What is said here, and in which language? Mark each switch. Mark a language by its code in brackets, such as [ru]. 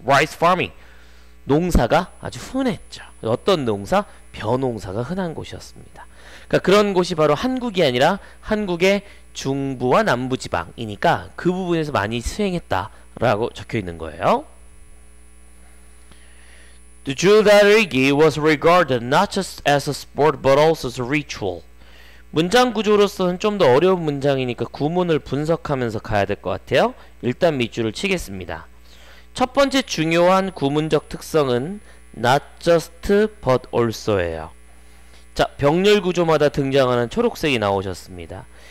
[en] Rice farming. [ko] 농사가 아주 흔했죠. 어떤 농사? 벼농사가 흔한 곳이었습니다. 그러니까 그런 곳이 바로 한국이 아니라 한국의 중부와 남부 지방이니까 그 부분에서 많이 수행했다라고 적혀 있는 거예요. [en] The 줄다리기 was regarded not just as a sport but also as a ritual. [ko] 문장 구조로서는 좀 더 어려운 문장이니까 구문을 분석하면서 가야 될 것 같아요. 일단 밑줄을 치겠습니다. 첫 번째 중요한 구문적 특성은 not just but also예요. 자, 병렬 구조마다 등장하는 초록색이 나오셨습니다.